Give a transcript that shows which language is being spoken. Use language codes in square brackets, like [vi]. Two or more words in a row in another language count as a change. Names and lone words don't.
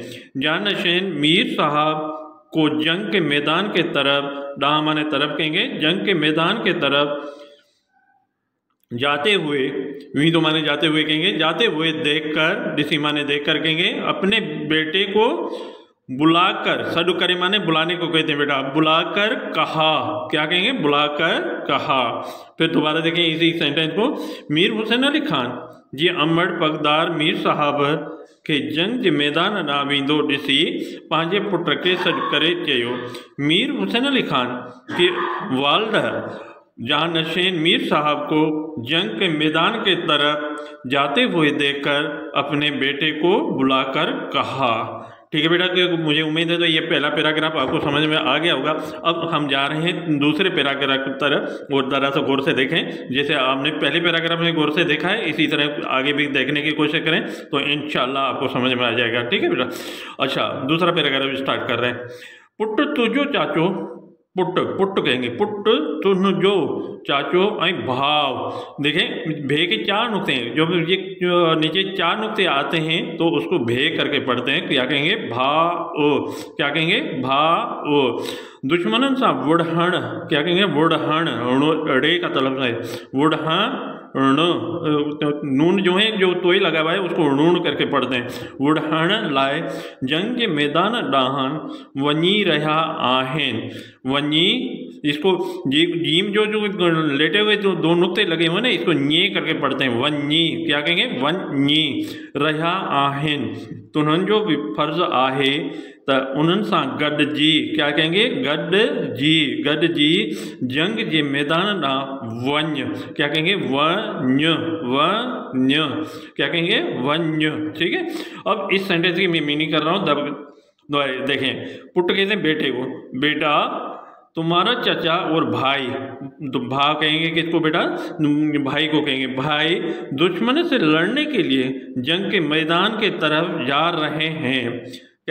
[hi] जान नशेन मीर साहब को जंग के मैदान के तरफ, डाह माने तरफ कहेंगे, जंग के मैदान के तरफ जाते हुए, वीदो माने जाते हुए कहेंगे, जाते हुए देखकर, दिसी माने देखकर कहेंगे, अपने बेटे को बुलाकर, [sd] सडु करे [hi] माने बुलाने को कहते हैं बेटा, बुलाकर कहा, क्या कहेंगे, बुलाकर कहा। फिर दोबारा देखें इसी सेंटेंस को, [sd] मीर हुसैन अली खान जी अमड़ पगदार मीर साहब के जंग जे मैदान ॾांहुं वेंदो ॾिसी पंहिंजे पुट खे सॾु करे चयो। [hi] मीर हुसैन अली खान की वालदा जान नशेन मीर साहब को जंग के मैदान के तरफ जाते हुए देखकर अपने बेटे को बुलाकर कहा। ठीक है बेटा, कि मुझे उम्मीद है तो ये पहला पैराग्राफ आपको समझ में आ गया होगा। अब हम जा रहे हैं दूसरे पैराग्राफ की तरफ, और ज़रा सा गौर से देखें। जैसे आपने पहले पैराग्राफ में गौर से देखा है, इसी तरह आगे भी देखने की कोशिश करें तो इंशाल्लाह आपको समझ में आ जाएगा। ठीक है बेटा। अच्छा, दूसरा पैराग्राफ स्टार्ट कर रहे हैं। [sd] पुट तुझो चाचो, पुट कहेंगे, पुट तुझो चाचो ऐं भाव। [hi] देखें, भे के चार नुक्ते हैं, जो नीचे चार नुक्ते आते हैं तो उसको भे करके पढ़ते हैं, क्या कहेंगे, भा ओ, क्या कहेंगे, भा ओ। [sd] दुश्मनन सा वुढ़हण, [hi] क्या कहेंगे, वुढ़हण, रे का तलफ़्ज़ है, वुढ़हण, नून जो है, जो तोय लगा हुआ है उसको ऋण करके पढ़ते हैं। [sd] वुढ़हण लाए जंग के मैदान ॾांहुं वञी रहा आहिनि। वञी, [hi] इसको जीम जो लेटे हुए जो दो नुक्ते लगे हुए ना, इसको ञे करके पढ़ते हैं, वञी, क्या कहेंगे, [sd] वञी रहा आहिनि। तो उन्हनि जो भी फर्ज़ आहे त उन्हनि सां गॾिजी, [hi] क्या कहेंगे, [sd] गॾिजी जंग जे मैदान ॾांहुं वञ, [hi] क्या कहेंगे, वञ, क्या कहेंगे, वञ। ठीक है। अब इस सेंटेंस की मैं मीनिंग कर रहा हूँ। देखें, पुट कहते हैं बेटे को, बेटा तुम्हारा चाचा और भाई, तो भा कहेंगे किसको बेटा, भाई को कहेंगे, भाई दुश्मन से लड़ने के लिए जंग के मैदान के तरफ जा रहे हैं।